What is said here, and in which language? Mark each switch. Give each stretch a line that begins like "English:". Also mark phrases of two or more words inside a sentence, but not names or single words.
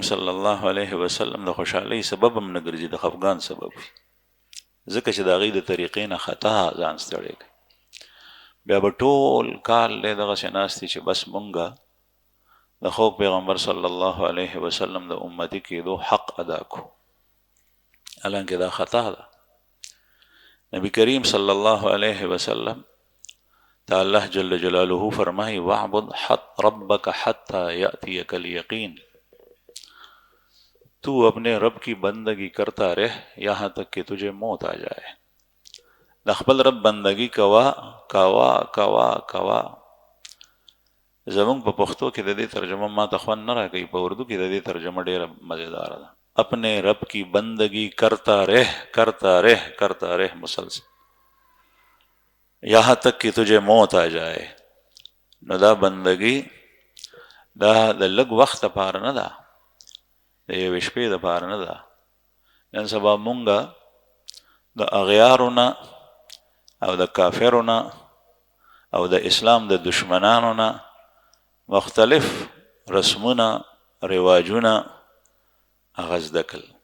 Arabic: صلی الله علیه وسلم
Pashto: د خوشحالۍ سبب هم نه ګرځي د خفګان سبب وي ځکه چې د هغې د طریقې نه خطا ځان ستړی کوي بیا به ټول کال دی دغسې ناست چې بس مونږه د خوږ پیغمبر
Arabic: صلی الله علیه وسلم
Pashto: د امتي کېدو حق ادا کو حالانکه دا خطا ده نبی کریم
Arabic: صلی الله علیه وسلم
Pashto: تا اللہ
Arabic: جل جلالہ
Pashto: فرمائی
Arabic: وَاعْبُدْ رَبَّكَ حَتَّى يَأْتِيَكَ الْيَقِينَ
Urdu: تو اپنے رب کی بندگی کرتا رہ یہاں تک کہ تجھے موت آ جائے
Pashto: د خپل رب بندگی کوا کوا کوا کوا زمونږ په پښتو کې د دې ترجمه ما ته خوند نه راکوي په اردو کې د دې ترجمه ډېره مزیدار ده
Urdu: اپنے رب کی بندگی کرتا رہ مسلسل یہاں تک کہ تجھے موت آ جائے
Pashto: نو دا بندگی دا د لږ وخت دپاره نه ده د یوې شپې دپاره نه ده نن سبا مونږه د اغیارو نه او د کافرو نه او د اسلام د دشمنانو نه مختلف رسمونه رواجونه هغه زده کړل